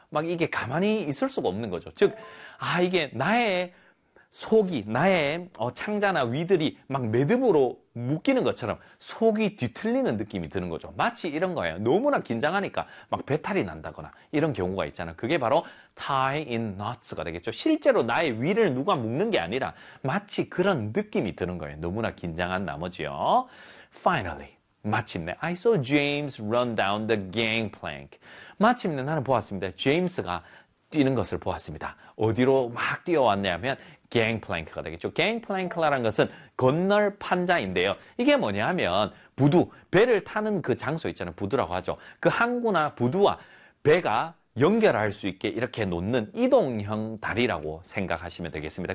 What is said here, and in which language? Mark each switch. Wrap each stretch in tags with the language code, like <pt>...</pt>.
<ko>막 이게 가만히 있을 수가 없는 거죠. 즉, 아 이게 나의 속이 나의 창자나 위들이 막 매듭으로 묶이는 것처럼 속이 뒤틀리는 느낌이 드는 거죠. 마치 이런 거예요. 너무나 긴장하니까 막 배탈이 난다거나 이런 경우가 있잖아요. 그게 바로</ko> <en>tie in knots</en> <ko>가 되겠죠. 실제로 나의 위를 누가 묶는 게 아니라 마치 그런 느낌이 드는 거예요. 너무나 긴장한 나머지요.</ko> <en>Finally,</en> <ko>마침내</ko> <en>I saw James run down the gangplank.</en> <ko>마침내 나는 보았습니다. 제임스가 뛰는 것을 보았습니다. 어디로 막 뛰어왔냐면 gangplank가 되겠죠. gangplank라는 것은 건널 판자인데요. 이게 뭐냐 하면 부두, 배를 타는 그 장소 있잖아요. 부두라고 하죠. 그 항구나 부두와 배가 연결할 수 있게 이렇게 놓는 이동형 다리라고 생각하시면 되겠습니다.</ko>